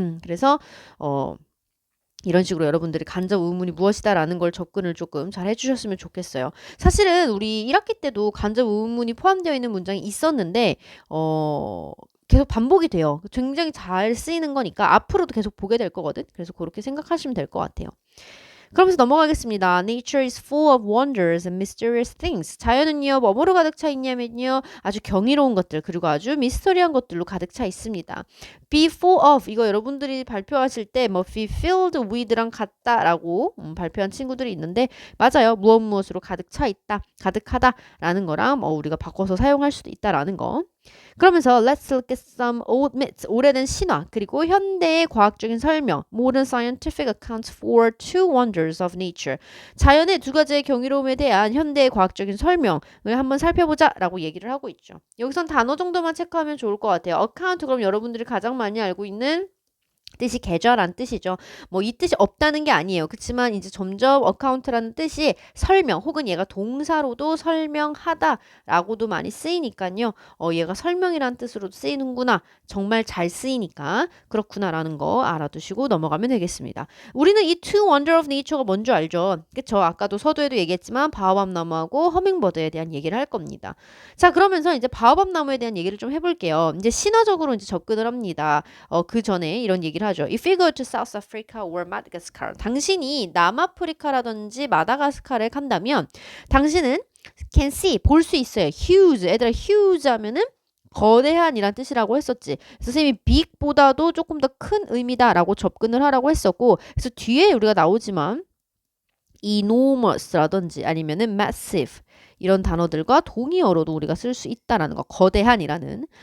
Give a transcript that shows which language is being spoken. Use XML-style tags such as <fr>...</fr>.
<ko>그래서 이런 식으로 여러분들이 간접 의문이 무엇이다라는 걸 접근을 조금 잘 해주셨으면 좋겠어요. 사실은 우리 1학기 때도 간접 의문이 포함되어 있는 문장이 있었는데 계속 반복이 돼요. 굉장히 잘 쓰이는 거니까 앞으로도 계속 보게 될 거거든. 그래서 그렇게 생각하시면 될 것 같아요. 그러면서 넘어가겠습니다.</ko> <en>Nature is full of wonders and mysterious things.</en> <ko>자연은요, 뭐뭐로 가득 차 있냐면요, 아주 경이로운 것들, 그리고 아주 미스터리한 것들로 가득 차 있습니다. Be full of, 이거 여러분들이 발표하실 때 뭐 be filled with랑 같다라고 발표한 친구들이 있는데, 맞아요. 무엇 무엇으로 가득 차 있다, 가득하다라는 거랑 뭐 우리가 바꿔서 사용할 수도 있다라는 거.</ko> <en>그러면서 let's look at some old myths,</en> <ko>오래된 신화, 그리고 현대의 과학적인 설명,</ko> <en>modern scientific accounts for two wonders of nature.</en> <ko>자연의 두 가지의 경이로움에 대한 현대의 과학적인 설명을 한번 살펴보자라고 얘기를 하고 있죠. 여기선 단어 정도만 체크하면 좋을 것 같아요. account, 그럼 여러분들이 가장 많이 알고 있는 뜻이 계좌란 뜻이죠. 뭐 이 뜻이 없다는 게 아니에요. 그렇지만 이제 점점 어카운트라는 뜻이 설명 혹은 얘가 동사로도 설명하다라고도 많이 쓰이니까요. 얘가 설명이란 뜻으로도 쓰이는구나. 정말 잘 쓰이니까 그렇구나라는 거 알아두시고 넘어가면 되겠습니다. 우리는 이</ko> <en>two wonder of nature</en> <ko>가 뭔지 알죠. 그쵸? 아까도 서두에도 얘기했지만 바오밥 나무하고 허밍버드에 대한 얘기를 할 겁니다. 자, 그러면서 이제 바오밥 나무에 대한 얘기를 좀 해볼게요. 이제 신화적으로 이제 접근을 합니다. 그 전에 이런 얘기를 하죠.</ko> <en>If you go to South Africa or Madagascar,</en> <ko>당신이 남아프리카라든지 마다가스카르에 간다면 당신은</ko> <en>can see,</en> <ko>볼 수 있어요. huge, 얘들아 huge 하면은 거대한이란 뜻이라고 했었지. 선생님이 big보다도 조금 더 큰 의미다라고 접근을 하라고 했었고, 그래서 뒤에 우리가 나오지만 enormous라든지 아니면은 massive 이런 단어들과 동의어로도 우리가 쓸 수 있다라는 거. 거대한이라는.</ko>